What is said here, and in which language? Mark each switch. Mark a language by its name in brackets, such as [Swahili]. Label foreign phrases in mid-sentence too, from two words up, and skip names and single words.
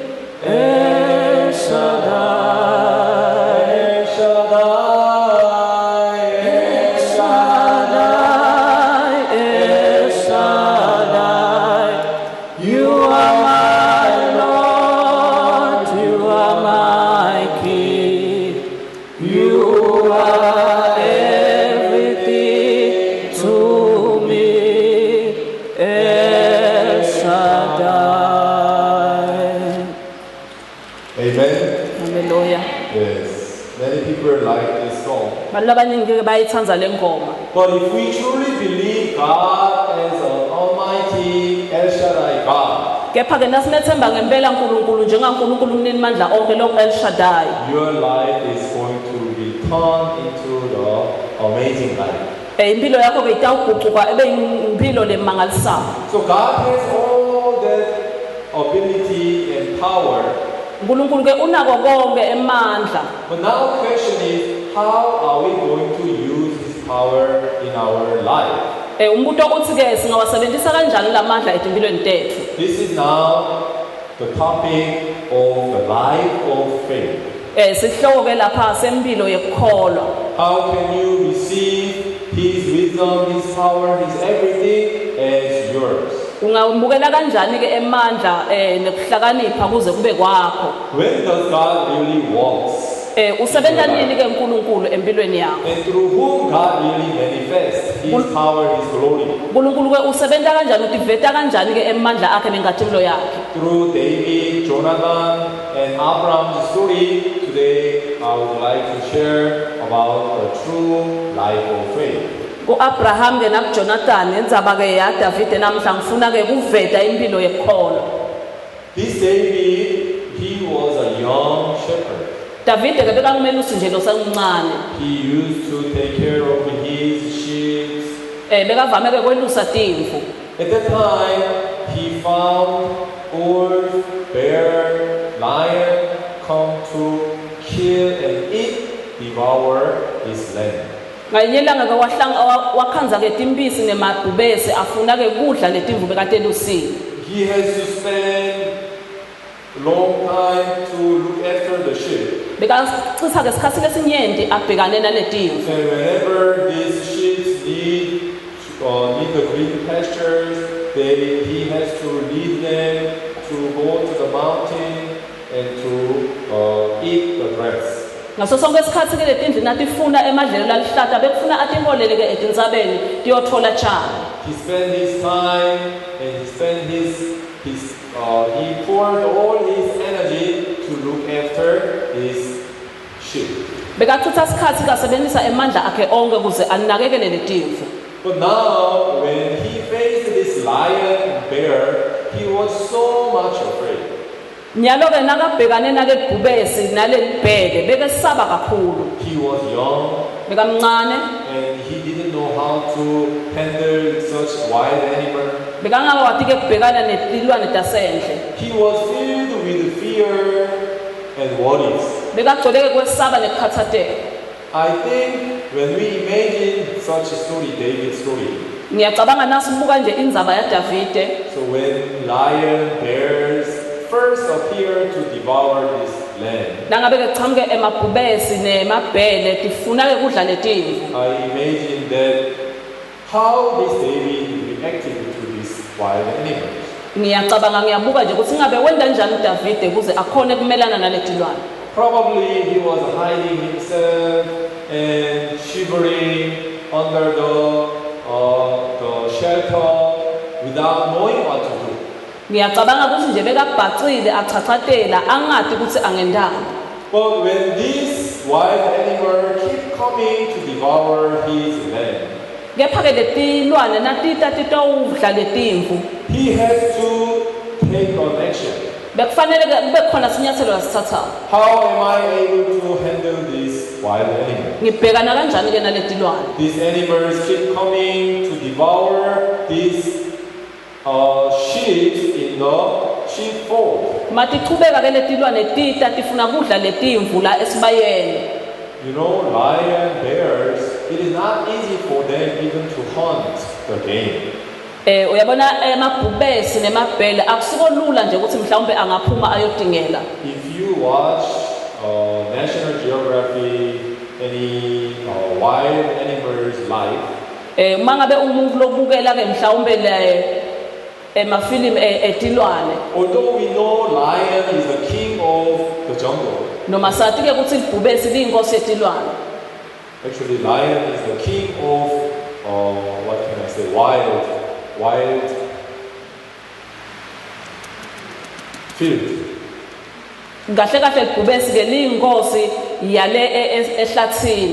[English] El Shaddai, El Shaddai, El Shaddai, El Shaddai, you are my Lord, you are my King, you are everything to me. El Shaddai. Amen. Hallelujah. Yes, many people like this song. [Swati] Abantu abaningi ke bayithanda le ngoma. [English] But if we truly believe God as an Almighty El Shaddai God, [Swati] Kepha ke nasinethemba ngempela uNkulunkulu njengaNkulunkulu umnini mandla onke lo El Shaddai. [English] your life is going to be turned into the amazing life. [Swati] Impilo yakho ke itawuguquka ebe impilo lemangalisayo. [English] So God has all that ability and power. [Swati] uNkulunkulu ke unako konke emandla. [English] But now the question is, how are we going to use His power in our life? [Swati] Umbuto uthi ke singawasebenzisa kanjani lamandla etimpilweni tethu. [English] This is now the topic of the life of faith. [Swati] Sihloko ke lapha sempilo yekukholwa. [English] How can you receive His wisdom, His power, His everything as yours? [Swati] Ungabukela kanjani ke emandla nekuhlakanipha kuze kube kwakho. [English] When does God really work? [Swati] Usebenza nini ke uNkulunkulu empilweni yakho? [English] And through whom God really manifests His power, His glory? [Swati] uNkulunkulu ke usebenza kanjani utiveta kanjani ke emandla akhe nenkathimlo yakhe? [English] Through David, Jonathan, and Abraham's story, today I would like to share about the true life of faith. [Swati] uAbraham ke nakuJonathan endzaba ke yaDavide namhla ngifuna ke kuveta impilo yekukholwa. [English] This David, he was a young shepherd. [Swati] Davide ke bekangumelusi nje losemncane. [English] He used to take care of his sheep. [Swati] Bekavame ke kwelusa timvu. [English] At that time, he found wolf, bear, lion come to kill and eat, devour his land. [Swati] Ngelinye ilanga ke wakhanza ke timpisi nemabhubesi afuna ke kudla letimvu bekade elusini. [English] He has to spend long time to look after the sheep. [Swati] Bekachitha ke isikhathi lesinyenti abhekane naletimvu. [English] And whenever these sheep need the green pastures, he has to lead them to go to the mountain and to eat the grass. [Swati] ngaso sonke isikhathi ke letindlu nathi ifuna emadlelo lalihlata bekufuna atiholele ke etintsabeni tiyothola tshani. [English] He spent his time and he spent he poured all his energy to look after his sheep. [Swati] Bekachitha isikhathi kasebenzisa emandla akhe onke ukuze anakekele letimvu. [English] But now, when he faced this lion and bear, he was so much afraid. [Swati] Nyalo ke nakabhekane nale bhubesi nale bheke bekesaba kakhulu. [English] He was young [Swati] Bekamncane [English] and he didn't know how to handle such wild animal. [Swati] bekangawati ke kubhekana netilwane tasendle. [English] He was filled with fear and worries. [Swati] Bekagcoleke kwesaba nekukhathazeka. [English] I think when we imagine such a story, David's story, [Swati] Ngiyacabanga nasibuka nje indzaba yaDavide. [English] so when lion, bears first appear to devour this land, [Swati] Nangabe ke chamuke emabhubesi nemabhele tifuna ke kudla letimvu. [English] I imagine that how this David reacted to these wild animals. [Swati] Ngiyacabanga ngiyabuka nje ukuthi ngabe wenda njani uDavide ukuze akhone kumelana naletilwane. [English] Probably he was hiding himself and shivering under the shelter without knowing what to do. [Swati] Ngiyacabanga ukuthi nje bekabhacile achachatela angati ukuthi angendanga. [English] But when these wild animals keep coming to devour his land, [Swati] Kepha ke letilwane natita titowudla letimvu. [English] he has to take an action. [Swati] Bekufanele ke kube khona sinyathelo asithathayo. [English] How am I able to handle these wild animals? [Swati] Ngibhekana kanjani ke naletilwane? [English] These animals keep coming to devour these sheep in the sheepfold. [Swati] Matichubeka ke letilwane tita tifuna kudla letimvu la esibayeni. [English] You know, lion, bears, it is not easy for them even to hunt the game. [Swati] Uyabona emabhubesi nemabhele akusiko lula nje ukuthi mhlawumbe angaphuma ayodingela. [English] If you watch National Geography, any wild animals life, [Swati] Mangabe umuntu lobukela ke mhlawumbe le emafilimu etilwane. [English] although we know lion is the king of the jungle, [Swati] Noma sathi ke ukuthi ibhubesi liyinkosi yetilwane. [English] actually lion is the king of what can I say, wild field. [Swati] Kahle kahle ibhubesi ke liyinkosi yale ehlathini.